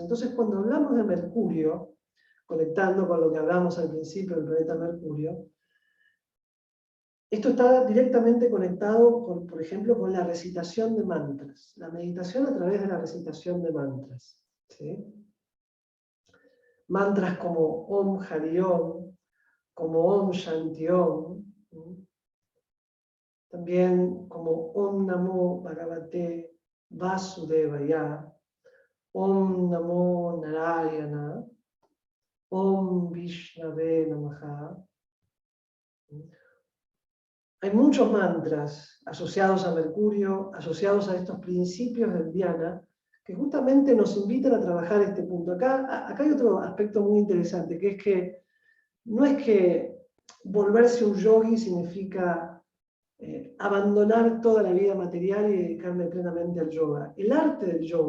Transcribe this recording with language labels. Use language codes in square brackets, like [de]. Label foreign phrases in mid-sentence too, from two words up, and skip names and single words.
[es] Entonces, cuando hablamos de Mercurio, conectando con lo que hablamos al principio del planeta Mercurio, esto está directamente conectado, por ejemplo, con la recitación de mantras, la meditación a través de la recitación de mantras. ¿Sí? Mantras como [sa] Om Hari Om, como Om Shanti Om, [es] también como [sa] Om Namo Bhagavate Vasudevaya, Om Namo Narayana, Om Vishnave Namaha. [es] Hay muchos mantras asociados a Mercurio, asociados a estos principios del dhyana, que justamente nos invitan a trabajar este punto. Acá hay otro aspecto muy interesante, que es que no es que volverse un yogi significa abandonar toda la vida material y dedicarme plenamente al yoga.